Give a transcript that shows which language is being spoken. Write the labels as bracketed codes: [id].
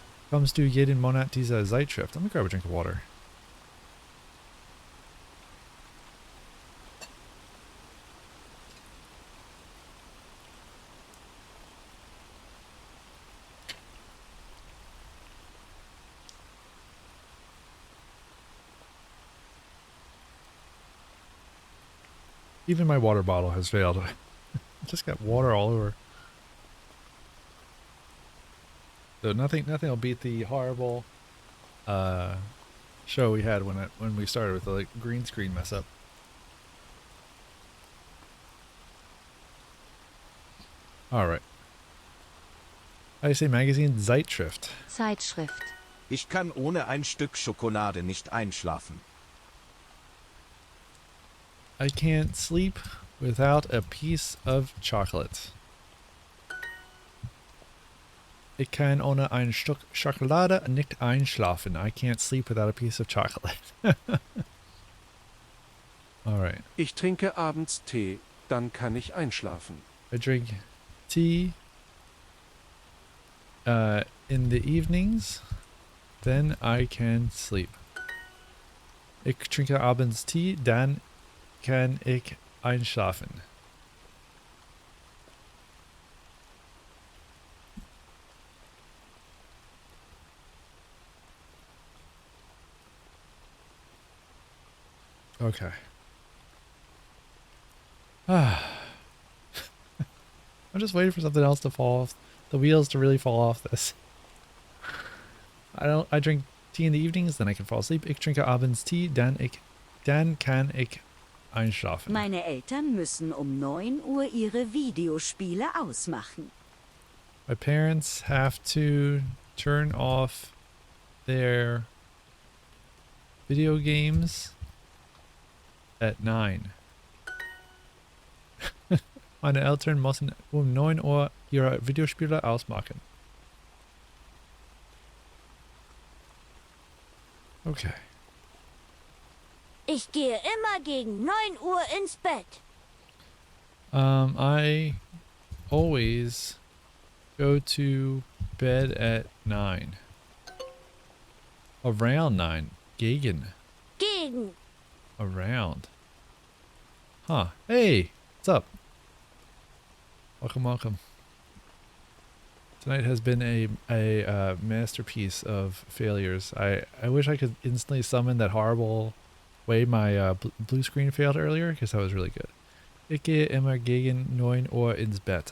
[de] Kommst du jeden Monat diese Zeitschrift? [en] Let me grab a drink of water. Even my water bottle has failed. I just got water all over. So nothing will beat the horrible show we had when we started with the like, green screen mess up. All right. How do you say magazine? Zeitschrift. [de] Zeitschrift. Ich kann ohne ein Stück Schokolade nicht einschlafen. [en] I can't sleep without a piece of chocolate. [de] Ich kann ohne ein Stück Schokolade nicht einschlafen. [en] I can't sleep without a piece of chocolate. Alright. [de] Ich trinke abends Tee, dann kann ich einschlafen. [en] I drink tea in the evenings, then I can sleep. [de] Ich trinke abends Tee, dann kann ich einschlafen. [en] Okay. I'm just waiting for something else to fall off. The wheels to really fall off this. I drink tea in the evenings, then I can fall asleep. [de] Ich trinke abends Tee, dann kann ich einschlafen. Meine Eltern müssen um 9 Uhr ihre Videospiele ausmachen. [en] My parents have to turn off their video games at 9. [de] Meine Eltern müssen um 9 Uhr ihre Videospiele ausmachen. [en] Okay. [de] Ich gehe immer gegen 9 Uhr ins Bett. [en] I always go to bed at 9. Around 9. Gegen. [de] Gegen. [en] Around. Huh. Hey, what's up? Welcome, welcome. Tonight has been a masterpiece of failures. I wish I could instantly summon that horrible way my blue screen failed earlier, because that was really good. [de] Ich gehe immer gegen 9 Uhr ins Bett.